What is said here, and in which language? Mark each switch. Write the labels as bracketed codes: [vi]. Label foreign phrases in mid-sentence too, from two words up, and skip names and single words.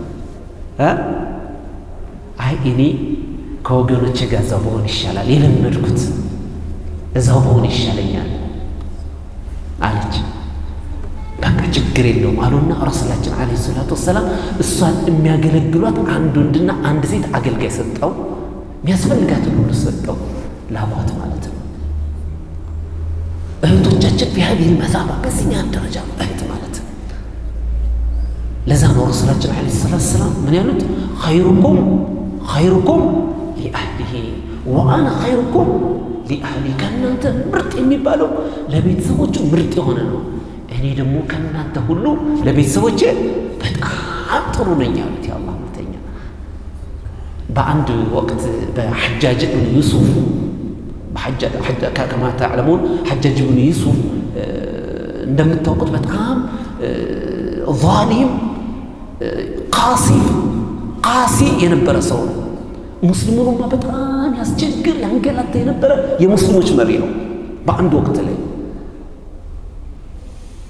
[am] አይ እኔ ከወገኖቼ ጋር እዛው በሆን ይሻላል የለመድኩት እዛው በሆን ይሻለኛል አለች በቃ ችግር የለውም አሉና ረሱላችን [ar] عليه الصلاة والسلام [am] እሷን የሚያገለግሏት አንድ ወንድና አንድ ሴት አገልጋይ ሰጠው የሚያስፈልጋትን ሁሉ ሰጠው ላሟት ማለት ነው እህቶቻችን [ar] بهذه المثابة [am] በዚህኛ ደረጃ እህት ማለት ለዛ ነው ረሱላችን [ar] عليه الصلاة والسلام [am] ምን ያሉት [ar] خيركم لأهله وأنا خيركم لأهلي [am] ከእናንተ ምርጥ የሚባለው ለቤተሰቦቹ ምርጥ የሆነ ነው እኔ ደግሞ ከእናንተ ሁሉ ለቤተሰቦቼ በጣም ጥሩ ነኝ አሉት የአላህ መልእክተኛ በአንድ ወቅት በሐጃጅ ብን ዩሱፍ [ar] كما تعلمون حجاج بن يوسف [am] እንደምታውቁት በጣም ظالم ቃሲ የነበረ ሰው ነው ሙስሊሙንማ በጣም ያስቸግር ያንገላታ የነበረ የሙስሊሞች መሪ ነው በአንድ ወቅት ላይ